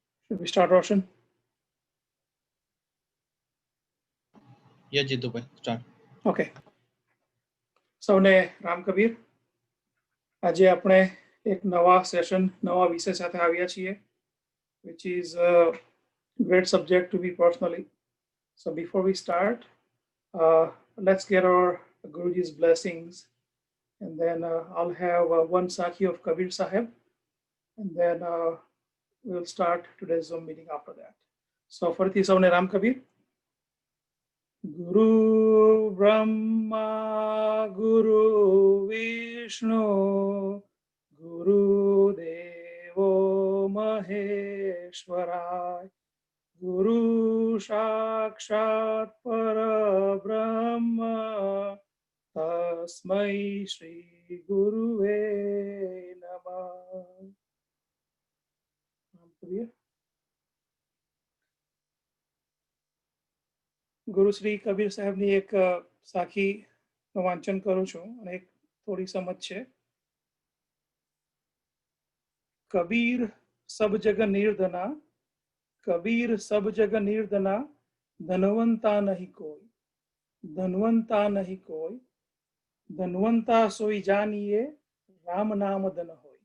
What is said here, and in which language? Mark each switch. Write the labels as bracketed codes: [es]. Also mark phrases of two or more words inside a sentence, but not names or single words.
[en] Should we start, Roshan? Yeah, Jiddu bhai, start. [gu] Okay. સૌને રામ કબીર. આજે આપણે એક નવા સેશન, નવા વિષય સાથે આવ્યા છીએ, [en] which is a great subject to be personally. So before we start, let's get our Guruji's blessings, and then I'll have one Sakhi of Kabir Sahib, and then we'll start today's Zoom meeting after that. [gu] So ફરીથી સૌને રામ કબીર. [sa] गुरु ब्रह्मा, गुरु विष्णु, गुरु देवो महेश्वराय, गुरु साक्षात् परब्रह्म, तस्मै श्री गुरवे नमः. [gu] ગુરુ શ્રી કબીર સાહેબની એક સાખીનું વાંચન કરું છું અને એક થોડી સમજ છે. [hi] कबीर सब जग निर्धना, कबीर सब जग निर्धना, धनवंता नहीं कोई, धनवंता नहीं कोई, धनवंता सोई जानिए, राम नाम धन होय.